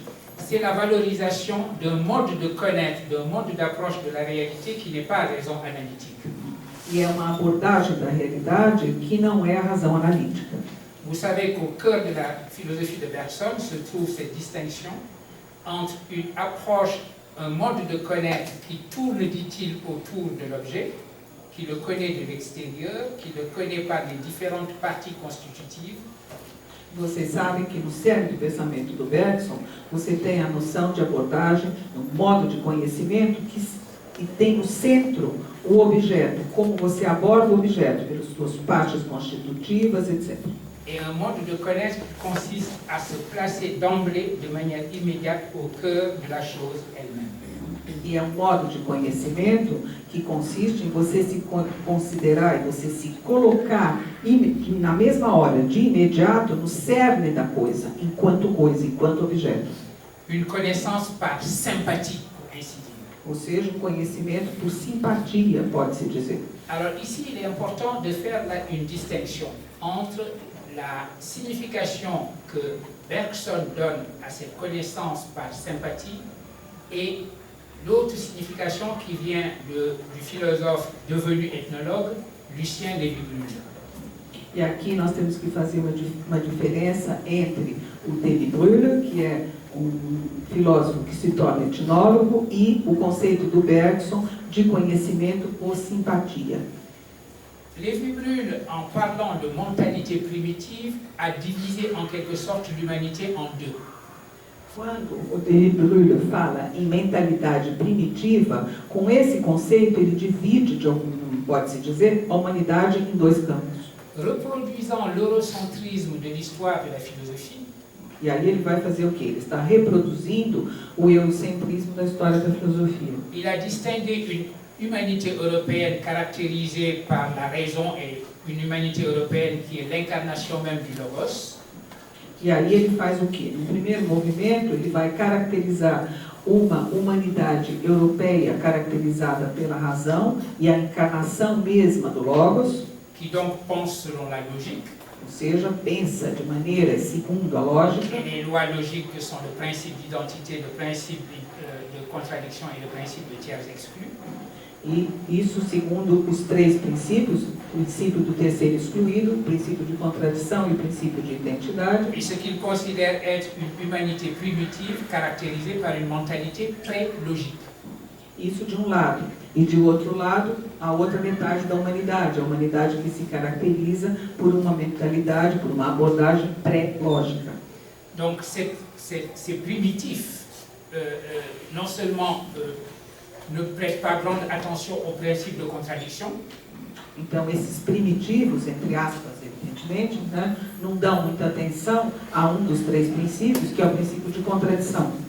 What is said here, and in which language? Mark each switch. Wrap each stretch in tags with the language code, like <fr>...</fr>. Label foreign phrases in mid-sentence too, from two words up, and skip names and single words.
<fr>C'est la valorisation d'un mode de connaître, d'un mode d'approche de la réalité qui n'est pas raison analytique.</fr> <pt>E é uma abordagem da realidade que não é a razão analítica.</pt> <fr>Vous savez qu'au cœur de la philosophie de Bergson se trouve cette distinction entre une approche, un mode de connaître qui tourne, dit-il, autour de l'objet, qui le connaît de l'extérieur, qui le connaît par les différentes parties constitutives.</fr> <pt>Vocês sabem que no cerne do pensamento do Bergson, você tem a noção de abordagem, um modo de conhecimento que tem no centro o objeto, como você aborda o objeto, pelas suas partes constitutivas, etc.</pt> <fr>Et un mode de connaître qui consiste à se placer d'emblée de manière immédiate au cœur de la chose elle-même.</fr> <pt>E é um modo de conhecimento que consiste em você se considerar e você se colocar na mesma hora, de imediato, no cerne da coisa, enquanto objeto.</pt> <fr>Une connaissance par sympathie, pour ainsi dire.</fr> <pt>Ou seja, um conhecimento por simpatia, pode-se dizer.</pt> <fr>Alors ici, il est important de faire là une distinction entre la signification que Bergson donne à cette connaissance par sympathie et l'autre signification qui vient du philosophe devenu ethnologue, Lucien Lévy-Bruhl.</fr> <pt>E aqui nós temos que fazer uma diferença entre o Lévy-Bruhl, que é um filósofo que se torna etnólogo, e o conceito do Bergson de conhecimento por simpatia.</pt> <fr>Lévy-Bruhl, en parlant de mentalité primitive, a divisé en quelque sorte l'humanité en deux.</fr> <pt>Quando o Lévy-Bruhl fala em mentalidade primitiva, com esse conceito ele divide, pode-se dizer, a humanidade em dois campos.</pt> <fr>Reproduisant l'eurocentrisme de l'histoire de la philosophie.</fr> <pt>E aí ele vai fazer o quê? Ele está reproduzindo o eurocentrismo da história da filosofia.</pt> <fr>Il a distingué une humanité européenne caractérisée par la raison et une humanité européenne qui est l'incarnation même du logos.</fr> <pt>E aí ele faz o quê? No primeiro movimento, ele vai caracterizar uma humanidade europeia caracterizada pela razão e a encarnação mesma do logos.</pt> <fr>Qui donc pense selon la logique.</fr> <pt>Ou seja, pensa de maneira segundo a lógica.</pt> <fr>Et les lois logiques que sont le principe d'identité, le principe de contradiction et le principe de tiers exclus.</fr> <pt>E isso segundo os três princípios, o princípio do terceiro excluído, o princípio de contradição e o princípio de identidade.</pt> <fr>Et ce qu'il considère être une humanité primitive caractérisée par une mentalité pré-logique.</fr> <pt>Isso de um lado. E de outro lado, a outra metade da humanidade, a humanidade que se caracteriza por uma mentalidade, por uma abordagem pré-lógica.</pt> <fr>Donc ces primitifs, non seulement ne prêtent pas grande attention au principe de contradiction,</fr> <pt>então esses primitivos, entre aspas, evidentemente, né, não dão muita atenção a um dos três princípios, que é o princípio de contradição.</pt>